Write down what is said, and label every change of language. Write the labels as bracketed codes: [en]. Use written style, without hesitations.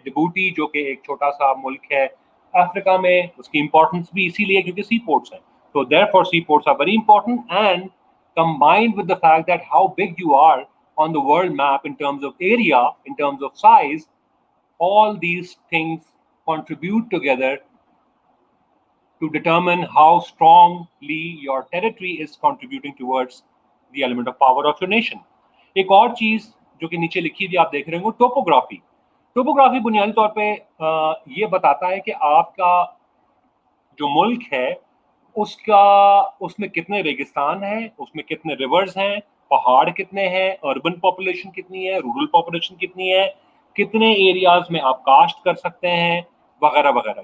[hi] डिबूटी जो कि एक छोटा सा मुल्क है अफ्रीका में, उसकी इंपॉर्टेंस भी इसीलिए क्योंकि सी पोर्ट्स हैं. [en] तो therefore sea ports are very important, and combined with the fact that how big you are on the world map in terms of area, in terms of size, all these things contribute together to determine how strongly your territory is contributing towards the element of power of your nation. [hi] एक और चीज जो कि नीचे लिखी हुई आप देख रहे होंगे, टोपोग्राफी. टोपोग्राफी बुनियादी तौर पे ये बताता है कि आपका जो मुल्क है उसमें कितने रेगिस्तान हैं, उसमें कितने रिवर्स हैं, पहाड़ कितने हैं, अर्बन पॉपुलेशन कितनी है, रूरल पॉपुलेशन कितनी है, कितने एरियाज में आप काश्त कर सकते हैं, वगैरह वगैरह.